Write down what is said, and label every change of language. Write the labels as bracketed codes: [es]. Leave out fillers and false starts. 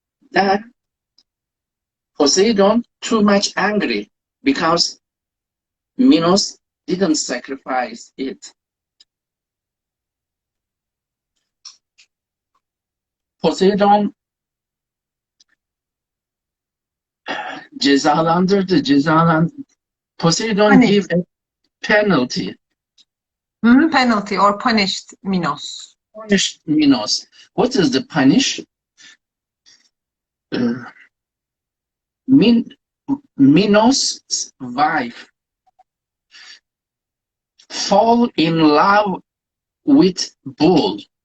[en] Then Poseidon too much angry because Minos didn't sacrifice it. [tr] Poseidon cezalandırdı. [en] Poseidon give a penalty. Penalty or punished Minos. Punished Minos. What is the punish? Minos' wife fall in love with bull.